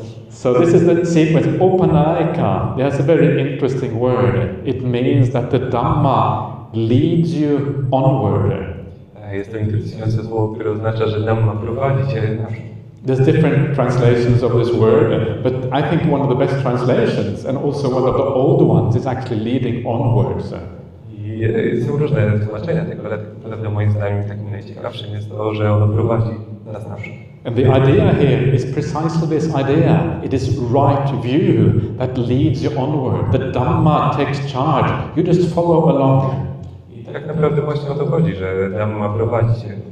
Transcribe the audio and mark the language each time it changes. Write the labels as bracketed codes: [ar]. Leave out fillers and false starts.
[en] So this is the sequence. Upanayika. That's a very interesting word. It means that the Dhamma leads you onward. [pl] Jest to interesujące słowo, które oznacza, że Dhamma prowadzi cię naprzód. [en] There's different translations of this word, but I think one of the best translations, and also one of the old ones, is actually leading onwards. [pl] I są różne tłumaczenia tego, ale tak naprawdę moim zdaniem takim najciekawszym jest to, że ono prowadzi nas naprzód. [en] And the idea here is precisely this idea. It is right view that leads you onward. The Dhamma takes charge. You just follow along. [pl] I tak naprawdę właśnie o to chodzi, że Dhamma prowadzi cię.